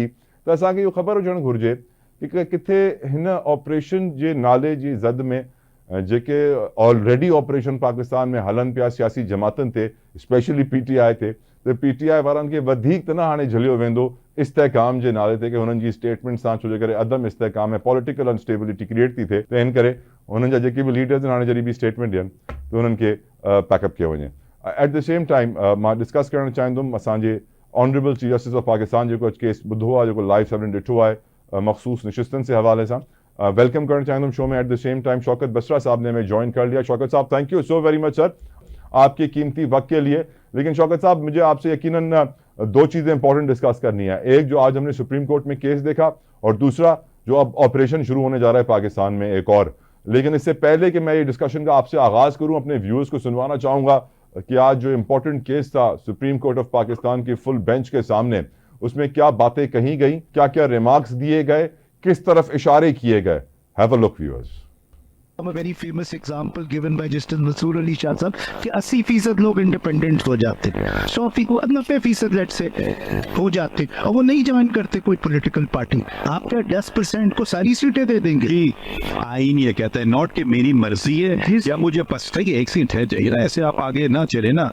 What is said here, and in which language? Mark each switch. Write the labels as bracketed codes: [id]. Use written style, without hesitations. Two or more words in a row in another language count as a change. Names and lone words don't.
[sd] त असांखे इहो ख़बर हुजणु घुरिजे कि किथे हिन ऑपरेशन जे नाले जी ज़द में जेके [en] already operation [sd] पाकिस्तान में हलनि पिया सियासी जमातुनि ते, स्पेशली PTI ते, त PTI वारनि खे वधीक त न हाणे झलियो वेंदो इस्तेहकाम जे नाले ते कि हुननि जी स्टेटमेंट सां, छो जे करे अदम इस्तेहकाम ऐं [en] political unstability create [sd] थी थिए, त इन करे हुननि जा जेके बि लीडर्स आहिनि हाणे जॾहिं बि स्टेटमेंट ॾियनि त हुननि खे पैकअप कयो वञे। [en] at the same time [sd] मां डिस्कस करणु चाहींदुमि असांजे [en] honorable chief justice of Pakistan [sd] जेको केस ॿुधो आहे, जेको लाइव सभिनी ॾिठो आहे मखसूस निशिस्तनि जे हवाले सां, वेलकम करणु चाहींदुमि शो में। [en] at the same time [ur] شوکت بصرہ صاحب نے ہمیں جوائن کر لیا۔ شوکت صاحب, [en] thank you so very much sir [ur] آپ کے قیمتی وقت کے لیے. لیکن شوکت صاحب، مجھے آپ سے یقیناً دو چیزیں امپورٹنٹ ڈسکس کرنی ہے. ایک، جو آج ہم نے سپریم کورٹ میں کیس دیکھا، اور دوسرا جو اب آپریشن شروع ہونے جا رہا ہے پاکستان میں ایک اور. لیکن اس سے پہلے کہ میں یہ ڈسکشن کا آپ سے آغاز کروں، اپنے ویورز کو سنوانا چاہوں گا کہ آج جو امپورٹنٹ کیس تھا سپریم کورٹ آف پاکستان کی [en] full bench [ur] کے سامنے، اس میں کیا باتیں کہی گئی، کیا کیا ریمارکس دیے گئے، کس طرف اشارے کیے گئے. [en] Have a look viewers. A very famous example given by Justice Mansoor Ali Shah [ur] صاحب کہ 80% لوگ انڈیپینڈنٹ ہو جاتے، 90% لیٹس سے ہو جاتے اور وہ نہیں جوائن کرتے کوئی [en] political party. [ur] آپ کیا 10% کو ساری سیٹیں دے دیں گے? جی، آئین یہ کہتا ہے ناٹ کہ میری مرضی ہے یا مجھے پسند ہے کہ ایک سیٹ ہے چاہیے نا، ایسے آپ آگے نا چلے نا.